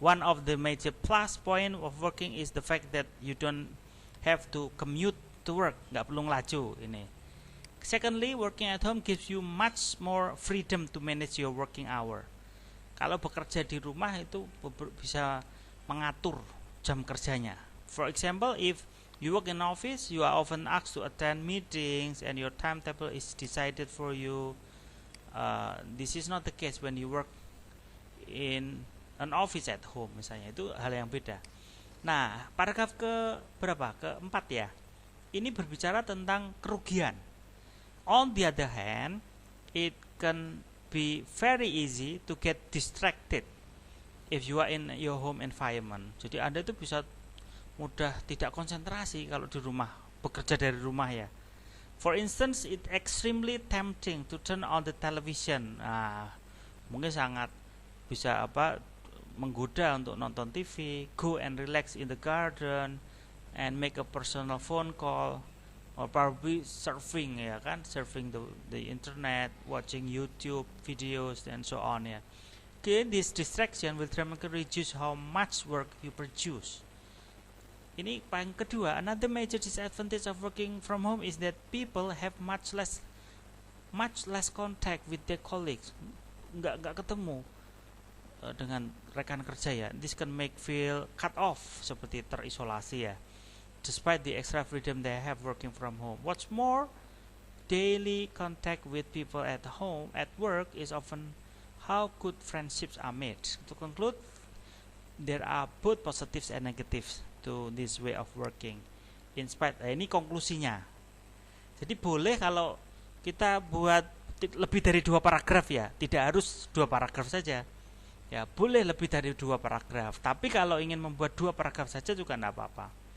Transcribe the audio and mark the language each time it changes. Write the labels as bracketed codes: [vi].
[en] One of the major plus point of working is the fact that you don't have to commute to work, [id] nggak perlu ngelaju ini. [en] Secondly, working at home gives you much more freedom to manage your working hour. [id] Kalau bekerja di rumah itu bisa mengatur jam kerjanya. [en] For example, if you work in office, you are often asked to attend meetings and your timetable is decided for you. This is not the case when you work in an office at home [id] misalnya. Itu hal yang beda. Nah, paragraf keempat ya. Ini berbicara tentang kerugian. [en] On the other hand, it can be very easy to get distracted if you are in your home environment. [id] Jadi Anda itu bisa mudah tidak konsentrasi kalau di rumah, bekerja dari rumah ya. [en] For instance, it's extremely tempting to turn on the television. [id] Nah, mungkin sangat bisa menggoda untuk nonton TV, [en] go and relax in the garden and make a personal phone call, or probably surfing [id] ya kan, [en] surfing the internet, watching YouTube videos and so on ya. Okay, this distraction will dramatically reduce how much work you produce. [id] Ini yang kedua, [en] another major disadvantage of working from home is that people have much less much less contact with their colleagues, [id] nggak ketemu dengan rekan kerja ya. [en] This can make feel cut off, [id] seperti terisolasi ya, [en] despite the extra freedom they have working from home. What's more, daily contact with people at home, at work is often how good friendships are made. To conclude, there are both positives and negatives to this way of working. In spite, [id] ini konklusinya. Jadi boleh kalau kita buat lebih dari 2 paragraf ya, tidak harus 2 paragraf saja. Ya, boleh lebih dari 2 paragraf. Tapi kalau ingin membuat 2 paragraf saja juga tidak apa-apa.